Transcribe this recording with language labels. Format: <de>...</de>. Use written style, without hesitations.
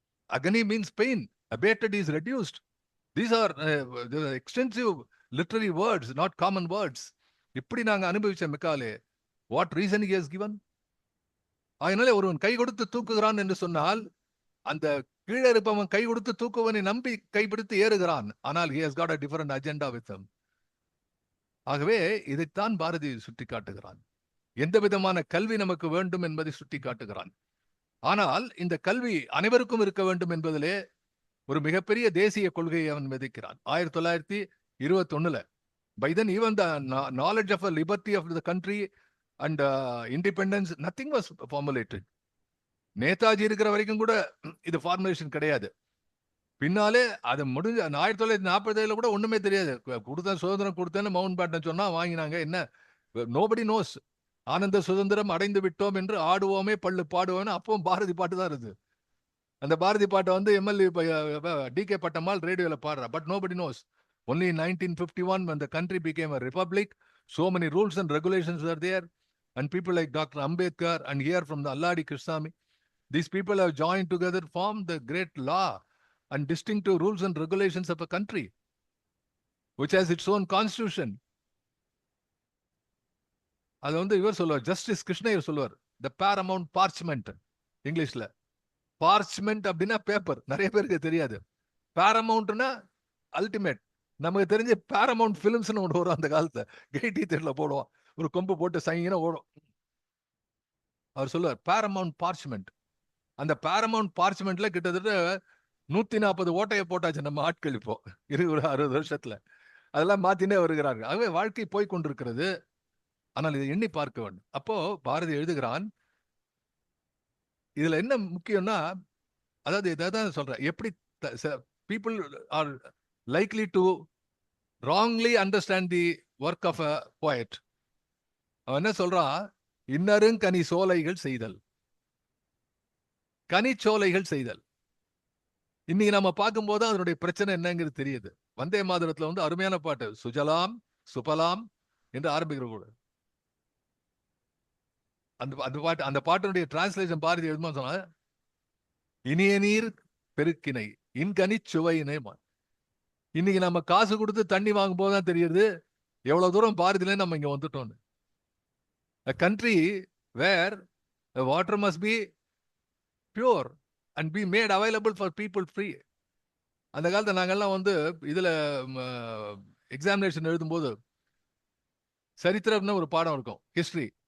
<en>அகனி means pain, abated is reduced. These are extensive literary words, not common words.</en> <ta>இப்படி நாங்க அனுபவிச்ச Macaulay.</ta> <en>What reason he has given?</en> <ta>அதனால ஒருவன் கை கொடுத்து தூக்குகிறான் என்று சொன்னால், அந்த கீழே இருப்பவன் கை கொடுத்து தூக்குவனை நம்பி கைப்பிடித்து ஏறுகிறான். ஆனால்</ta> <en>he has got a different agenda with him.</en> <ta>ஆகவே இதைத்தான் பாரதி சுட்டி காட்டுகிறான். எந்த விதமான கல்வி நமக்கு வேண்டும் என்பதை சுட்டி காட்டுகிறான். ஆனால் இந்த கல்வி அனைவருக்கும் இருக்க வேண்டும் என்பதிலே ஒரு மிகப்பெரிய தேசிய கொள்கையை அவன் விதைக்கிறான்.</ta> <en>1921 by then even the knowledge of a liberty of the country and independence, nothing was formulated.</en> <ta>Netaji இருக்கிற வரைக்கும் கூட இது ஃபார்முலேஷன் கிடையாது. பின்னாலே அது முடிஞ்ச 1947 கூட ஒண்ணுமே தெரியாது. கொடுத்தேன், சுதந்திரம் கொடுத்தேன்னு மவுண்ட் பேட்டன் சொன்னா வாங்கினாங்க. என்ன,</ta> <en>Nobody knows.</en> <ta>ஆனந்த சுதந்திரம் அடைந்து விட்டோம் என்று ஆடுவோமே பள்ளு பாடுவோம்னு அப்பவும் பாரதி பாட்டு தான் இருக்குது. அந்த பாரதி பாட்டை வந்து எம்எல்ஏ DK பட்டம்மாள் ரேடியோல பாடுறா.</ta> <en>But nobody knows. Only in 1951 when the country became a republic, so many rules and regulations were there, and people like Dr. Ambedkar and here from the Alladi Krishnami, these people have joined together, formed the great law and distinctive rules and regulations of a country which has its own constitution.</en> <ta>அது வந்து இவர் சொல்லுவார், justice Krishna Iyer சொல்லுவார்,</ta> <en>the paramount parchment.</en> <ta>இங்கிலீஷ்ல parchment அப்படின்னா paper. நிறைய பேருக்கு தெரியாது. பாரமவுண்ட்னா அல்டிமேட். நமக்கு தெரிஞ்ச பாரமவுண்ட் பிலிம்ஸ்னு ஒன்று வரும் அந்த காலத்துல, கெய்டி தேட்டர்ல போடுவோம், ஒரு கொம்பு போட்டு சைனா ஓடும். அவர் சொல்லுவார் பாரமவுண்ட் பார்ச்மெண்ட். அந்த பாரமவுண்ட் பார்ச்மெண்ட்ல கிட்டத்தட்ட 140 ஓட்டையை போட்டாச்சு நம்ம ஆட்கள் இப்போ 20-60 வருஷத்துல. அதெல்லாம் மாத்தினே வருகிறார்கள். ஆகவே வாழ்க்கை போய் கொண்டிருக்கிறது. ஆனால் இதை எண்ணி பார்க்க வேண்டும். அப்போ பாரதி எழுதுகிறான், இதுல என்ன முக்கியம்னா, அதாவது இதான் சொல்றேன், எப்படி</ta> <en>people are likely to wrongly understand the work of a poet.</en> <ta>அவன் என்ன சொல்றான், இன்னரும் கனி சோலைகள் செய்தல், கனிச்சோலைகள் செய்தல். இன்னைக்கு நம்ம பார்க்கும்போது அதனுடைய பிரச்சனை என்னங்கிறது தெரியுது. வந்தே மாதரத்துல வந்து அருமையான பாட்டு, சுஜலாம் சுபலாம் என்று ஆரம்பிக்கிற கூட அந்த பாட்டினுடைய டிரான்ஸ்லேஷன் பாரதி எழுதுமா சொன்னா, இனிய நீர் பெருக்கினை இன்கனி சுவையினை. இன்னைக்கு நம்ம காசு கொடுத்து தண்ணி வாங்கும் போதுதான் தெரியுது எவ்வளவு தூரம் பாரதியில நம்ம இங்க வந்துட்டோம்னு.</ta> <en>A country where the water must be pure and be made available for people free.</en> <ta>அந்த காலத்துல நாங்கெல்லாம் வந்து இதுல எக்ஸாமினேஷன் எழுதும்போது சரித்திரம்னு ஒரு பாடம் இருக்கும், ஹிஸ்டரி.</ta>